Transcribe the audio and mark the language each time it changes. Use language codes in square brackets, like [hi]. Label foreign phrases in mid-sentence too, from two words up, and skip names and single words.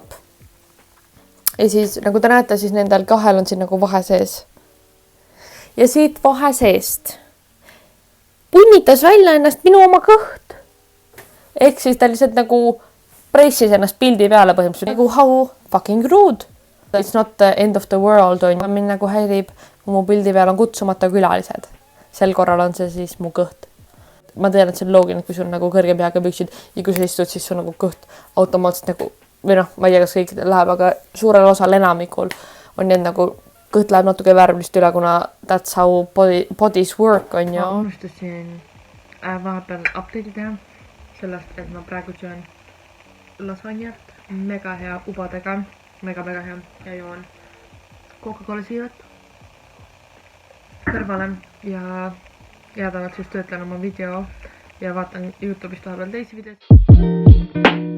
[et] Ja siis nagu te näete, siis nendel kahel on siin nagu vahe sees. Ja siit vahe seest punnitas välja ennast minu oma kõht. Ehk siis ta lihtsalt nagu pressis ennast pildi peale põhimõtteliselt. [en] Nagu how fucking rude. It's not the end of the world on. [et] Mind nagu häirib, kui mu pildi peal on kutsumata külalised. Sel korral on see siis mu kõht. Ma tean, et see on loogiline, kui sul nagu kõrge peaga püksid ja kui sa istud, siis sul nagu kõht automaatselt nagu või ma ei tea, kas kõik läheb, aga suurel osal enamikul on need nagu kõht läheb natuke värvlist üle, kuna [en] that's how bodies work [et] on ju. Ma unustasin vahepeal update'i teha sellest, et ma praegu söön lasanjat mega hea ubadega, mega hea ja joon Coca-Cola siirat kõrvale ja jäädavalt siis töötlen oma video ja vaatan YouTube'ist vahepeal teisi videoid.